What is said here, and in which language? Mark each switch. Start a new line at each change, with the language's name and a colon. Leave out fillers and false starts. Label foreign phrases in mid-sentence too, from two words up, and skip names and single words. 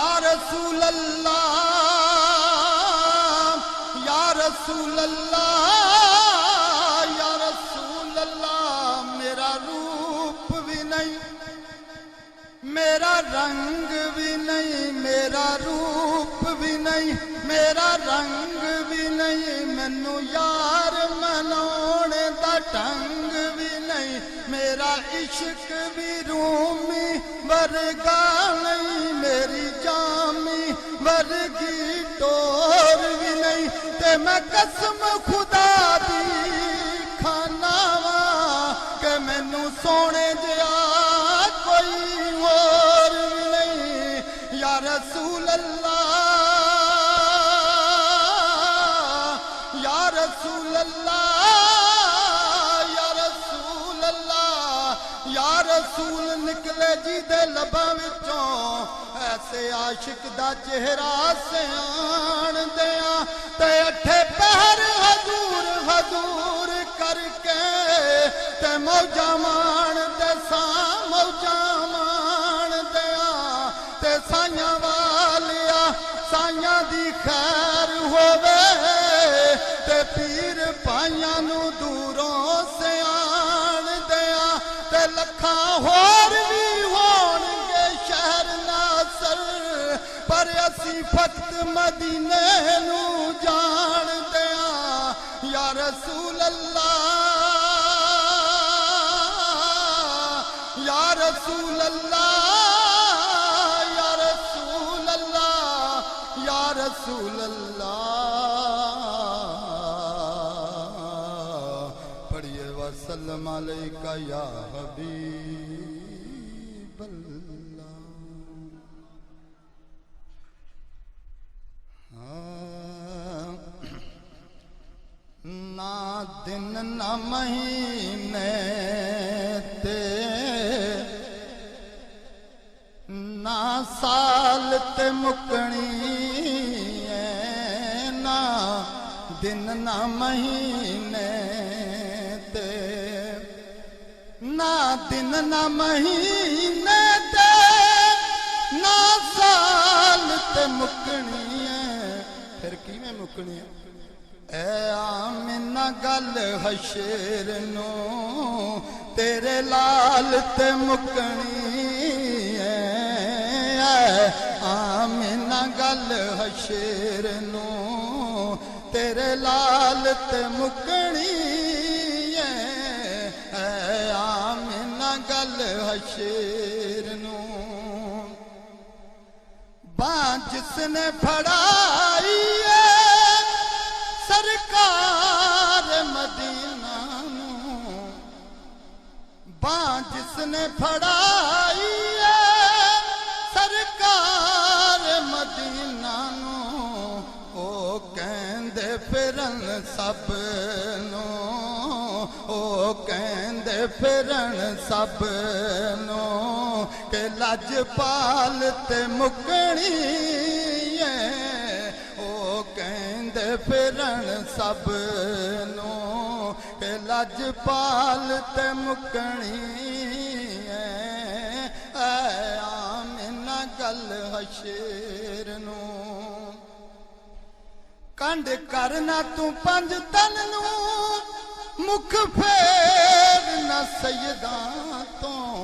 Arabic: رسول اللہ یا رسول اللہ یا رسول اللہ
Punjabi: میرا روپ بھی نہیں میرا رنگ بھی نہیں میرا روپ بھی نہیں میرا رنگ بھی نہیں مینوں یار مناؤن دا ڈھنگ بھی نہیں میرا عشق بھی رومی ورگا نہیں میری جامی ورگی ٹور بھی نہیں تے میں قسم خدا دی کھانا وا کہ مینوں سونے جیا کوئی اور بھی نہیں
Arabic: یا رسول اللہ یا رسول اللہ یا رسول اللہ یا رسول
Punjabi: نکلے جی دے لباں وچوں ایسے عاشق دا چہرہ سیان دیاں تے اٹھے پہر حضور حضور کر کے تے موجاں مان تے ساں موجاں مان دیاں تے سائیاں والیا سائیاں دی خیر ہووے تے پیر پائیاں نو دوروں سے آن دیاں تے لکھاں ہور بھی ہون گے شہر ناصر پر اسی فقط مدینے نو جان دیاں
Arabic: یا رسول اللہ یا رسول اللہ یا رسول اللہ یا رسول اللہ
Punjabi: پڑھیے
Arabic: وسلم علیکہ یا حبیب اللہ
Punjabi: نہ دن نہ مہینے تے نہ سال تے مکنی ہے نہ دن نہ مہینے تے نہ دن نہ مہینے تے نہ سال تے مکنی ہے پھر کی میں مکنی ہے اے آمنہ گل حشر نو تیرے لال تے مکنی ہے اے آمنہ گل حشر نو تیرے لال تے مکنی ہے اے آمنہ گل حشر نو باں جس نے پھڑائی ہے سرکار مدینہ نو باں جس نے پھڑائی ہے سرکار مدینہ نو او کہندے پھرن سب نو او کہندے پھرن سب نو کہ لج پال تے مکنی ہے کہندے پھرن سب نو کہ لج پال تے مکنی ہے اے آمنہ گل حشر نو کنڈ کرنا تو پنج تن نو مکھ پھیر نہ سیداں تو